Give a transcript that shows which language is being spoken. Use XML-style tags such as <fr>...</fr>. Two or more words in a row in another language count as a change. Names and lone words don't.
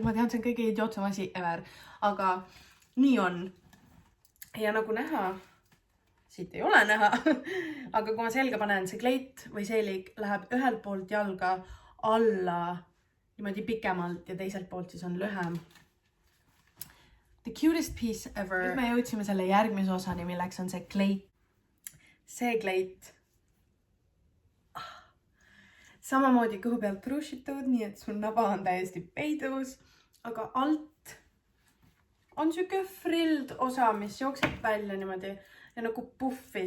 <et>Ma tean, see on kõige idiootsem asi ever, aga nii on. Ja nagu näha, siit ei ole näha, aga kui ma selga panen, see kleit või seelik läheb ühelt poolt jalga alla niimoodi pikemalt ja teiselt poolt siis on lühem.</et> <en>The cutest piece ever.</en> <et>Nüüd me jõudsime selle järgmise osani, milleks on see kleit. See kleit. Samamoodi kõhu pealt rušitud, nii et sul naba on täiesti peidus, aga alt on siuke frild osa, mis jookseb välja niimoodi ja nagu puffis.</et>